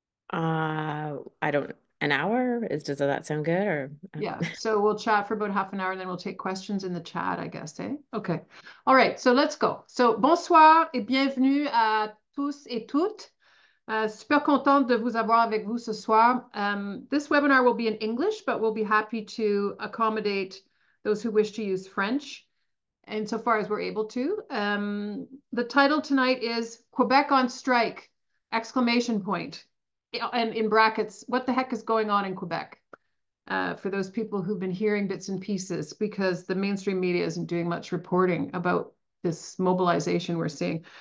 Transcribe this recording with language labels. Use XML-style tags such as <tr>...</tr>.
<en>I don't, an hour does that sound good or? Yeah, so we'll chat for about half an hour and then we'll take questions in the chat, I guess, eh? Okay. All right, so let's go.</en> <fr>So bonsoir et bienvenue à tous et toutes. Super contente de vous avoir avec vous ce soir.</fr> <en>This webinar will be in English, but we'll be happy to accommodate those who wish to use French insofar as we're able to. The title tonight is Quebec on Strike, exclamation point. And in brackets, what the heck is going on in Quebec? For those people who've been hearing bits and pieces, because the mainstream media isn't doing much reporting about this mobilization we're seeing.</en>